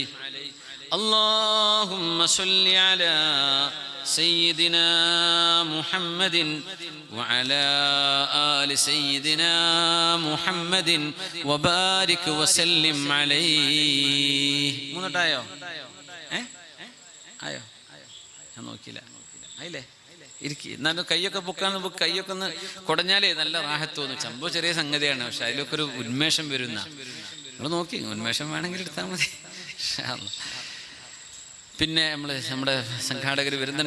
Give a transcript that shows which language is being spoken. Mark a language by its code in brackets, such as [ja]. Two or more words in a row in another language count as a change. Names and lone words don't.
[ar] اللهم صل على سيدنا محمد وعلى آل سيدنا محمد وبارك وسلم عليه. [ml] മൂന്നട്ടായോ? ആയോ? ഞാൻ നോക്കിയില്ല. ആയില്ലേ? ഇരിക്കി. എന്നാലും കയ്യൊക്കെ പൊക്കാന്ന്, കയ്യൊക്കെ ഒന്ന് കുടഞ്ഞാലേ നല്ല റാഹത്ത് തോന്നും. സംഭവം ചെറിയ സംഗതിയാണ്, പക്ഷെ അതിലൊക്കെ ഒരു ഉന്മേഷം വരുന്ന. നിങ്ങൾ നോക്കി, ഉന്മേഷം വേണമെങ്കിൽ എടുത്താൽ മതി. പിന്നെ നമ്മുടെ സംഘാടകർ വരുന്നുണ്ട്.